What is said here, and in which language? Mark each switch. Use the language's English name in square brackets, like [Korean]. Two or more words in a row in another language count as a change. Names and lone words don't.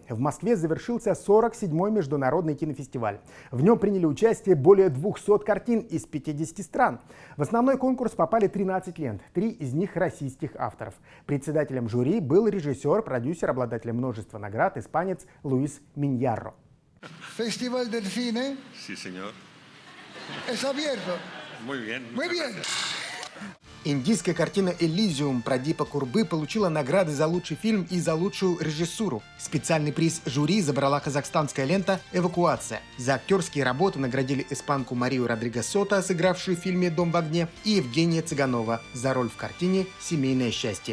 [Russian] В Москве завершился 47-й международный кинофестиваль. В нем приняли участие более 200 картин из 50 стран. В основной конкурс попали 13 лент, 3 из них российских авторов. Председателем жюри был режиссер, продюсер, обладатель множества наград, испанец Луис Миньярро. [Spanish] Festival del Cine Sí, señor. es abierto. Muy bien. Muy bien. [Russian] Индийская картина «Элизиум» Прадипа Курбы получила награды за лучший фильм и за лучшую режиссуру. Специальный приз жюри забрала казахстанская лента «Эвакуация». За актерские работы наградили испанку Марию Родригес Сота, сыгравшую в фильме «Дом в огне», и Евгения Цыганова за роль в картине «Семейное счастье».